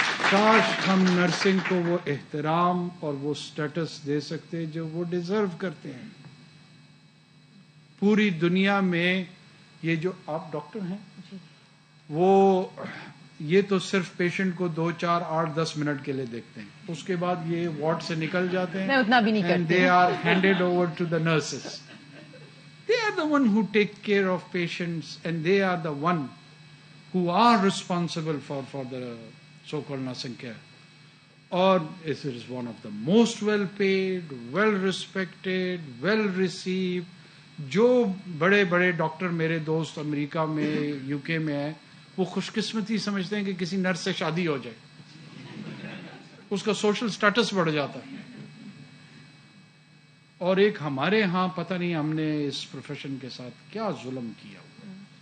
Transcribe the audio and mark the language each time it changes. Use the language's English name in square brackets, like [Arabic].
[Urdu] کاش ہم نرسنگ کو وہ احترام اور وہ سٹیٹس دے سکتے جو وہ ڈیزرو کرتے ہیں. پوری دنیا میں یہ جو آپ ڈاکٹر ہیں وہ یہ تو صرف پیشنٹ کو 2, 4, 8, 10 منٹ کے لیے دیکھتے ہیں، اس کے بعد یہ وارڈ سے نکل جاتے ہیں. میں اتنا بھی نہیں کرتی. [English] They are handed over to the nurses. They are the one who take care of patients and they are the one who are responsible for the so-called nursing care. Or it is one of the most well paid, well respected, well received. [Urdu] جو بڑے بڑے doctor میرے دوست امریکہ میں you کے میں ہیں وہ خوش قسمتی سمجھتے ہیں کہ کسی نرس سے شادی ہو جائے، اس کا سوشل سٹیٹس بڑھ جاتا ہے. اور ایک ہمارے ہاں پتہ نہیں ہم نے اس پروفیشن کے ساتھ کیا ظلم کیا ہوا.